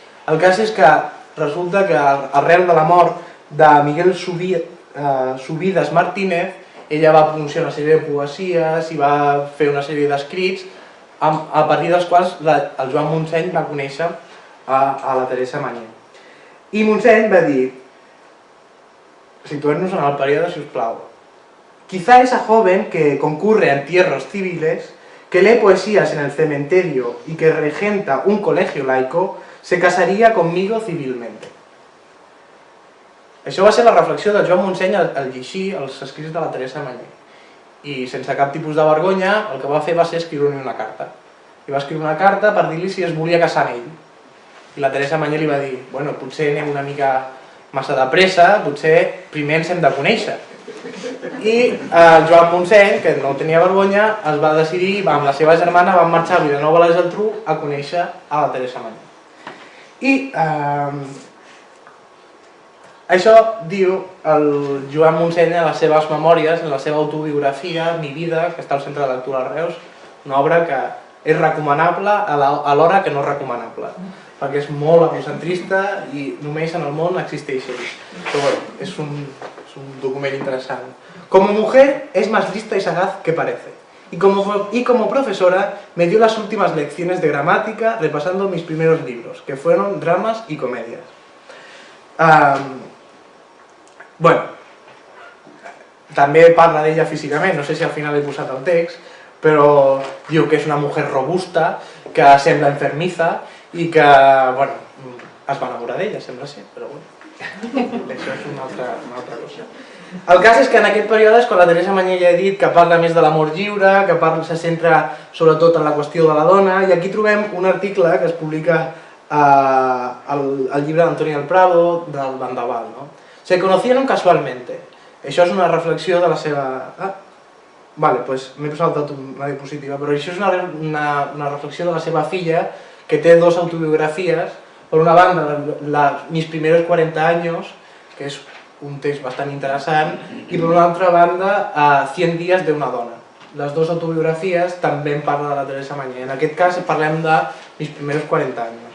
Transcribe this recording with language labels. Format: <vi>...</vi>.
<ca>El cas és que resulta que arrel de la mort de Miguel Subides Martínez, ella va pronunciar una sèrie de poesies i va fer una sèrie d'escrits a partir dels quals el Joan Montseny va conèixer a la Teresa Mañé. I Montseny va dir, situem-nos en el període, si us plau,</ca> <es>quizá esa joven que concurre a entierros civiles, que lee poesías en el cementerio y que regenta un colegio laico, se casaría conmigo civilmente.</es> <ca>Això va ser la reflexió de Joan Montseny al llegir els escrits de la Teresa Mañé. I sense cap tipus de vergonya, el que va fer va ser escriure-li una carta. I va escriure una carta per dir-li si es volia casar amb ell. I la Teresa Mañé li va dir, bueno, potser anem una mica massa de pressa, potser primer ens hem de conèixer. I Joan Montseny, que no tenia vergonya, es va decidir, amb la seva germana, van marxar a Vilanova i la Geltrú a conèixer a la Teresa Mañé. I això diu el Joan Montseny en les seves memòries, en la seva autobiografia, Mi vida, que està al Centre de Lectura de Reus, una obra que és recomanable alhora que no és recomanable, perquè és molt egocentrista i només en el món existeix ell. Però bueno, es un document interesant.</ca> <es>Como mujer es más lista y sagaz que parece. Y como profesora me dio las últimas lecciones de gramática repasando mis primeros libros, que fueron dramas y comedias.</es> <ca>Bueno, també parla d'ella físicament, no sé si al final he posat el text, però diu que és una</ca> <es>mujer robusta,</es> <ca>que sembla enfermiza i que, bueno, es va enamorar d'ella, sembla ser, però bueno, això és una altra cosa. El cas és que en aquest període és quan la Teresa Mañé ja ha dit que parla més de l'amor lliure, que se centra sobretot en la qüestió de la dona, i aquí trobem un article que es publica al llibre d'Antonio del Prado, del Vendaval, no?</ca> <es>Se conocieron casualmente.</es> <ca>Això és una reflexió de la seva... Vale, pues m'he saltat una diapositiva, però això és una reflexió de la seva filla, que té dos autobiografies. Per una banda, Mis primeros 40 años, que és un text bastant interessant, i per una altra banda, 100 días de una dona. Les dues autobiografies també en parla de la Teresa Mañé. En aquest cas parlem de Mis primeros 40 años.</ca>